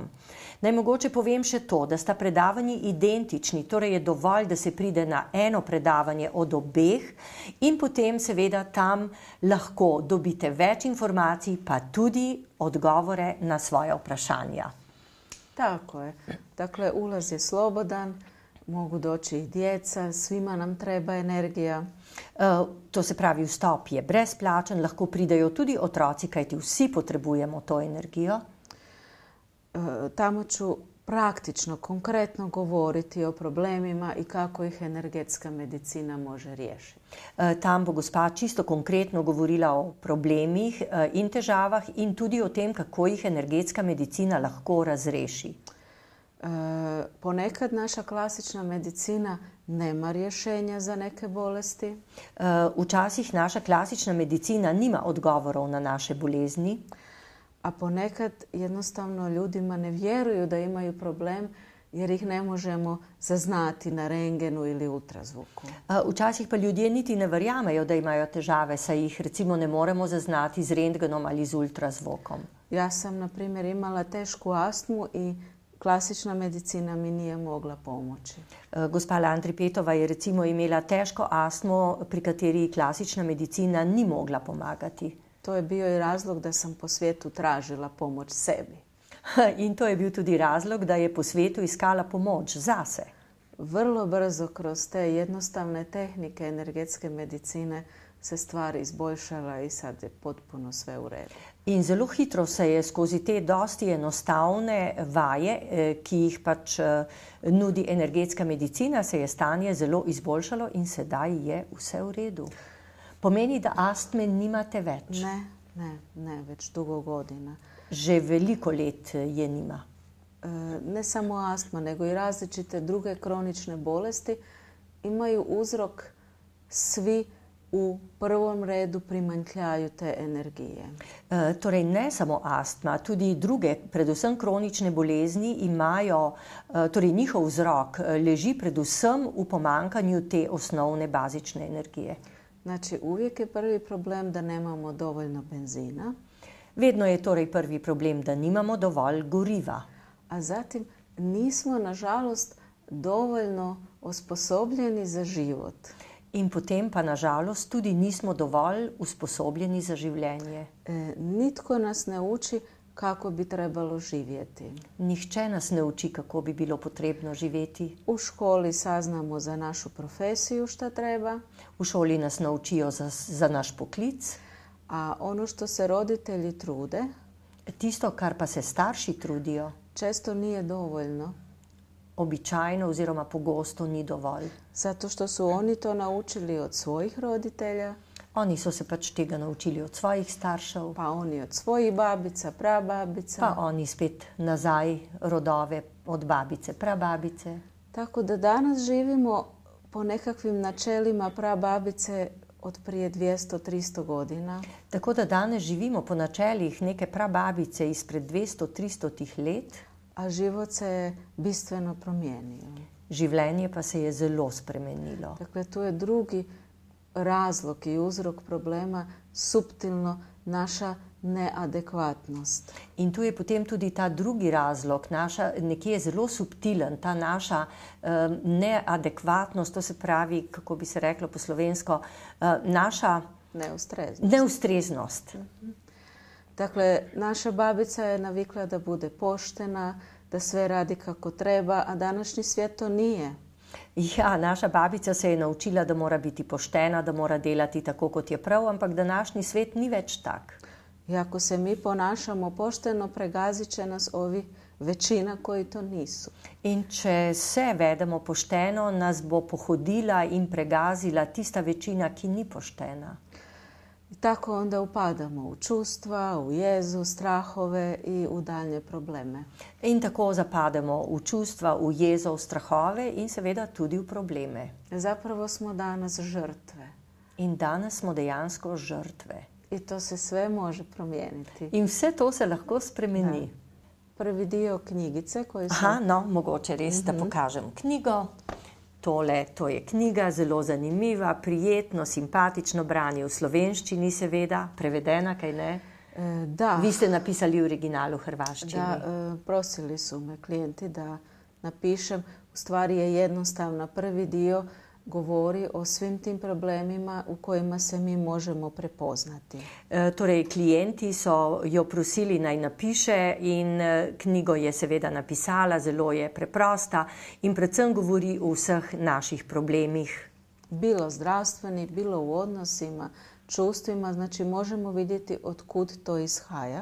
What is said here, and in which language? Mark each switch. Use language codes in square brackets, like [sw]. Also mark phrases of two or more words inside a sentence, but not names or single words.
[sl] Naj mogoče povem še to, da sta predavanji identični, torej je dovolj, da se pride na eno predavanje od obeh in potem seveda tam lahko dobite več informacij, pa tudi odgovore na svoje vprašanja. Tako je. [hr] Dakle, ulaz je slobodan, mogu doći i djeca, svima nam treba energija. [sl] To se pravi, vstop je brezplačen, lahko pridejo tudi otroci, kajti vsi potrebujemo to energijo. [hr] Tamo ću praktično, konkretno govoriti o problemima i kako ih energetska medicina može riješiti. [sl] Tam bo gospa čisto konkretno govorila o problemih in težavah in tudi o tem, kako jih energetska medicina lahko razreši. [hr] Ponekad naša klasična medicina nema rješenja za neke bolesti. [sl] Včasih naša klasična medicina nima odgovorov na naše bolezni. [hr] A ponekad jednostavno ljudima ne vjeruju da imaju problem jer ih ne možemo zaznati na rengenu ili ultrazvuku. [sl] Včasih pa ljudje niti ne verjamejo, da imajo težave, saj jih recimo ne moremo zaznati z rentgenom ali z ultrazvokom. [hr] Ja sam, na primjer, imala tešku astmu i klasična medicina mi nije mogla pomoći. [sl] Gospa Landripetova je recimo imela težko astmo, pri kateri klasična medicina ni mogla pomagati. [hr] To je bio i razlog da sam po svijetu tražila pomoć sebi. [sl] In to je bil tudi razlog, da je po svetu iskala pomoč zase. [hr] Vrlo brzo kroz te jednostavne tehnike energetske medicine se stvar izboljšala i sad je potpuno sve u redu. [sl] In zelo hitro se je skozi te dosti enostavne vaje, ki jih pač nudi energetska medicina, se je stanje zelo izboljšalo in sedaj je vse v redu. Pomeni, da astme nimate več? [hr] Ne, već dugo godina. [sl] Že veliko let je nima? [hr] Ne samo astma, nego i različite druge kronične bolesti imaju uzrok svi u prvom redu primanjkljaju te energije. [sl] Torej ne samo astma, tudi druge, predvsem kronične bolezni imajo, torej njihov vzrok leži predvsem v pomanjkanju te osnovne bazične energije. [hr] Znači, uvijek je prvi problem da nemamo dovoljno benzina. [sl] Vedno je torej prvi problem da nimamo dovolj goriva. [hr] A zatim nismo, nažalost, dovoljno osposobljeni za život. [sl] In potem pa nažalost tudi nismo dovolj usposobljeni za življenje. [hr] Nitko nas ne uči kako bi trebalo živjeti. [sl] Nihče nas ne uči kako bi bilo potrebno živeti. [hr] U školi saznamo za našu profesiju šta treba. [sl] V šoli nas naučijo za naš poklic. [hr] A ono što se roditelji trude, [sl] tisto, kar pa se starši trudijo, [hr] često nije dovoljno. [sl] Običajno oziroma pogosto ni dovolj. [hr] Zato što su oni to naučili od svojih roditelja. [sl] Oni so se pač tega naučili od svojih staršev. [hr] Pa oni od svojih babica, prababica. [sl] Pa oni spet nazaj rodove od babice, prababice. [hr] Tako da danas živimo po nekakvim načelima prababice od prije 200-300 godina. [sl] Tako da danes živimo po načelih neke prababice ispred 200-300 let. [hr] A život se je bistveno promijenio. [sl] Življenje pa se je zelo spremenilo. [hr] Dakle, tu je drugi razlog i uzrok problema suptilno naša neadekvatnost. [sl] In tu je potem tudi ta drugi razlog, nekje zelo subtilen, ta naša neadekvatnost, to se pravi, kako bi se reklo po slovensko, naša neustreznost. [hr] Dakle, naša babica je navikla da bude poštena, da sve radi kako treba, a današnji svijet to nije. [sl] Ja, naša babica se je naučila, da mora biti poštena, da mora delati tako, kot je prav, ampak današnji svet ni več tak. [hr] I ako se mi ponašamo pošteno, pregazit će nas ovi većina koji to nisu. [sl] In če se vedemo pošteno, nas bo pohodila in pregazila tista večina, ki ni poštena. [hr] I tako onda upadamo u čustva, u jezu, strahove i u daljnje probleme. [sl] In tako zapademo v čustva, v jezo, v strahove in seveda tudi v probleme. [hr] Zapravo smo danas žrtve. [sl] In danes smo dejansko žrtve. [hr] I to se sve može promijeniti. [sl] In vse to se lahko spremeni. [hr] Da. Prvi dio knjigice koji sam... [sl] Aha, no, mogoče res, da pokažem knjigo. Tole, to je knjiga, zelo zanimiva, prijetno, simpatično branje v slovenščini seveda, prevedena, kaj ne? Da. Vi ste napisali v originalu hrvaščini. [hr] Da, prosili su me klijenti da napišem. U stvari je jednostavna. Prvi dio govori o svim tim problemima u kojima se mi možemo prepoznati. [sl] Torej, klijenti so jo prosili naj napiše in knjigo je seveda napisala, zelo je preprosta in predvsem govori o vseh naših problemih. [hr] Bilo zdravstvenih, bilo u odnosima, čustvima, znači možemo vidjeti otkud to izhaja.